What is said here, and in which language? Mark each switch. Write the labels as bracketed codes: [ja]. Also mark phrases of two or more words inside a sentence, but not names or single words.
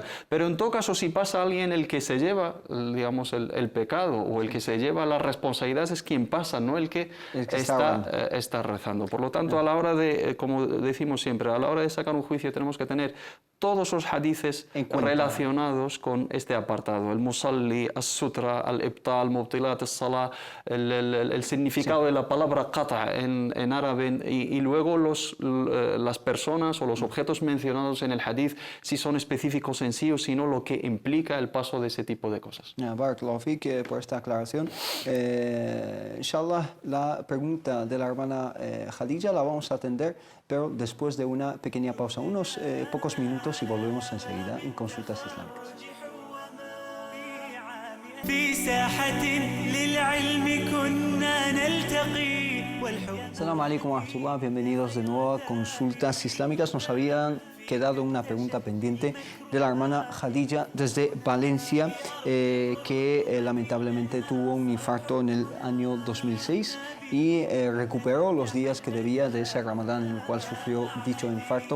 [es] Pero en todo caso, si pasa alguien, el que se lleva, digamos, el pecado o el que se lleva la responsabilidad es quien pasa, no el que está rezando. Por lo tanto, a la hora de, como decimos siempre, a la hora de sacar un juicio tenemos que tener todos los hadices relacionados con este apartado, el [ar] المصلي السترة الإبطال مبطلات الصلاة, [es] el significado de la palabra qata en árabe, y luego las personas o los objetos mencionados en el hadith, si son específicos en sí o si no, lo que implica el paso de ese tipo de cosas. [ar] بارك الله فيك [es] por esta aclaración. Inshallah, la pregunta de la hermana Khadija la vamos a atender, pero después de una pequeña pausa, unos pocos minutos, y volvemos enseguida en Consultas Islámicas. [ar] السلام عليكم ورحمة الله, [es] bienvenidos de nuevo a Consultas Islámicas. Nos habían quedado una pregunta pendiente de la hermana Khadija desde Valencia, que lamentablemente tuvo un infarto en el año 2006 y recuperó los días que debía de ese Ramadán en el cual sufrió dicho infarto.